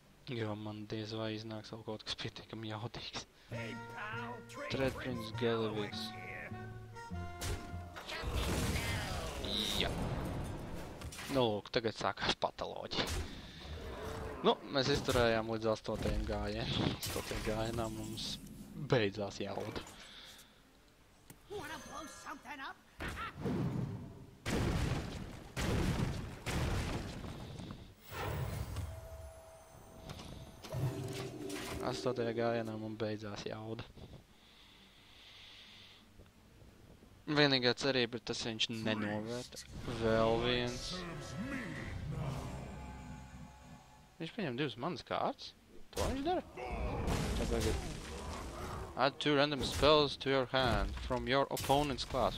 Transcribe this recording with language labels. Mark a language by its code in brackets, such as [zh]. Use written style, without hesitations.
[lv] Jo man diez vai iznāks vēl kaut kas pietiekami jaudīgs. Treadprince Galavigs. Jā. Nu lūk, tagad sākās patoloģija. Nu, mēs izturējām līdz 8. gājienam. 8. gājienā mums beidzās jauda. [en] Wanna blow something up? [lv] 8. gājienā man beidzās jauda. Vienīgā cerība ir tas, ka viņš nenovērt. Vēl viens. Viņš pieņem 2 manas kārtas. To viņš dara? Tagad. [en] Add 2 random spells to your hand from your opponent's class.